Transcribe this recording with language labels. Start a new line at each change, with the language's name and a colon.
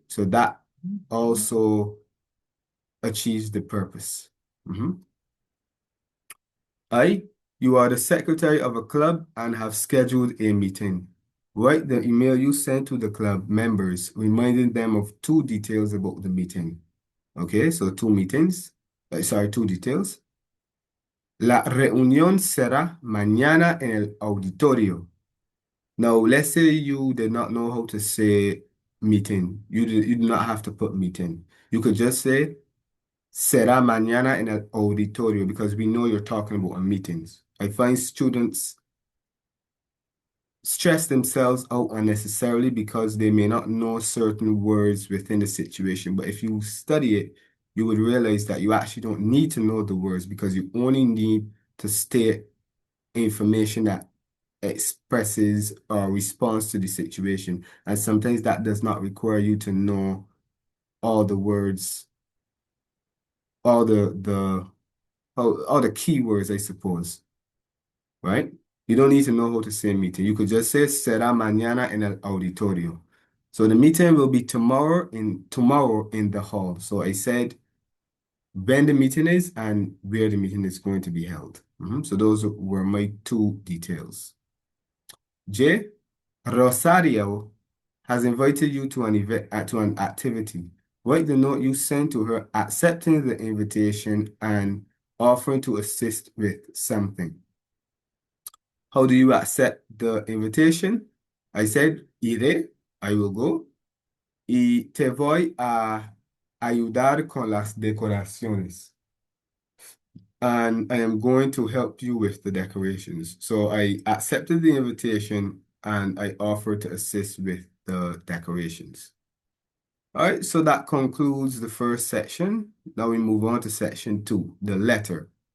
English: So that also achieves the purpose. I, you are the secretary of a club and have scheduled a meeting. Write the email you sent to the club members, reminding them of two details about the meeting. Okay, so two meetings. Two details.
Spanish: La reunión será mañana en el auditorio.
English: Now, let's say you did not know how to say meeting. You do not have to put meeting. You could just say
Spanish: será mañana en el auditorio
English: because we know you're talking about meetings. I find students stress themselves out unnecessarily because they may not know certain words within the situation. But if you study it, you would realize that you actually don't need to know the words because you only need to state information that expresses or responds to the situation. And sometimes that does not require you to know all the words, all all the keywords, I suppose, right? You don't need to know how to say meeting. You could just say
Spanish: será mañana en el auditorio.
English: So the meeting will be tomorrow in the hall. So I said when the meeting is and where the meeting is going to be held. So those were my two details. J, Rosario has invited you to an event to an activity. Write the note you sent to her accepting the invitation and offering to assist with something. How do you accept the invitation? I said, iré, I will go.
Spanish: y te voy a ayudar con las decoraciones.
English: And I am going to help you with the decorations. So I accepted the invitation and I offered to assist with the decorations. All right, so that concludes the first section. Now we move on to section 2, the letter.